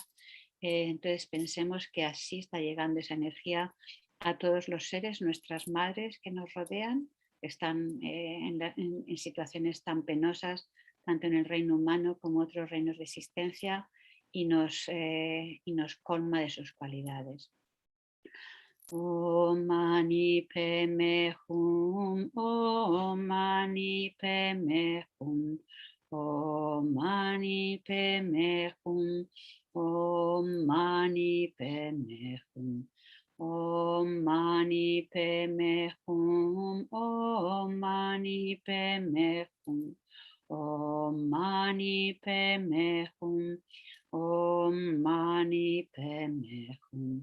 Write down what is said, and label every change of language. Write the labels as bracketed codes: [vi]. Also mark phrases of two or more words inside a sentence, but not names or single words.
[es] Entonces pensemos que así está llegando esa energía a todos los seres, nuestras madres que nos rodean, que están en situaciones tan penosas, tanto en el reino humano como otros reinos de existencia, y nos colma de sus cualidades. [sa] Om Mani Padme Hum, Om Mani Padme Hum, Om Mani Padme Hum, Om Mani Padme Hum, Om Mani Padme Hum, Om Mani Padme Hum, Om Mani Padme Hum, Om Mani Padme Hum.